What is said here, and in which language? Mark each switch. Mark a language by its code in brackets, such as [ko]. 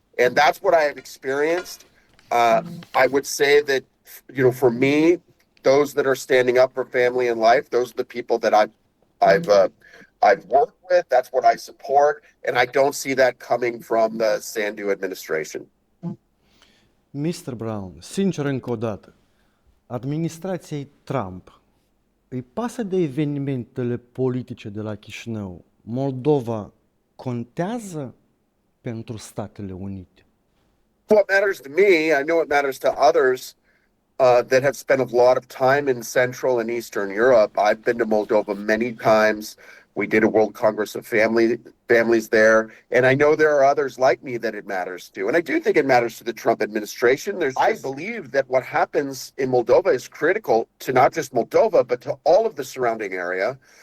[en] And that's what I have experienced. Uh, I would say that, for me, those that are standing up for family and life, those are the people that I've worked with. That's what I support, and I don't see that coming from the Sandu administration. Mr. [ro] Brown, sincer încă o dată, administrației Trump îi pasă de evenimentele politice de la Chișinău? Moldova contează pentru Statele Unite? [en] What matters to me, I know it matters to others that have spent a lot of time in Central and Eastern Europe. I've been to Moldova many times. We did a World Congress of Families there, and I know there are others like me that it matters to. And I do think it matters to the Trump administration. I believe that what happens in Moldova is critical to not just Moldova, but to all of the surrounding area.